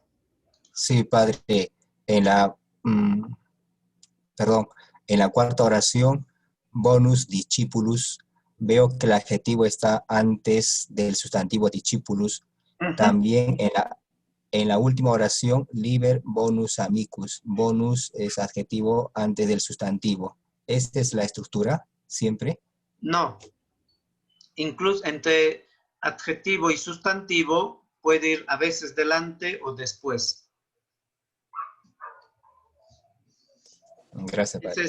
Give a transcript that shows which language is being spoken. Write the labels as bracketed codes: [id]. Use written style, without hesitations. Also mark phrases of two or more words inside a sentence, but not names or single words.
[es] Sí, padre. En la cuarta oración, [la] bonus discipulus, [es] veo que el adjetivo está antes del sustantivo discipulus. También en la última oración, [la] liber bonus amicus. [es] Bonus es adjetivo antes del sustantivo. ¿Esta es la estructura siempre? No. Incluso entre adjetivo y sustantivo puede ir a veces delante o después. Gracias, padre.